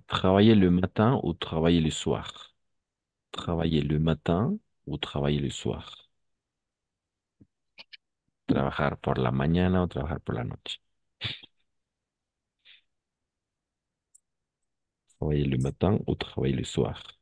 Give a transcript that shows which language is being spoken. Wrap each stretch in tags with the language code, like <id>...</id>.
<fr>Travailler le matin ou travailler le soir. Travailler le matin ou travailler le soir.</fr> <es>Trabajar por la mañana o trabajar por la noche.</es> <fr>Travailler le matin ou travailler le soir.</fr>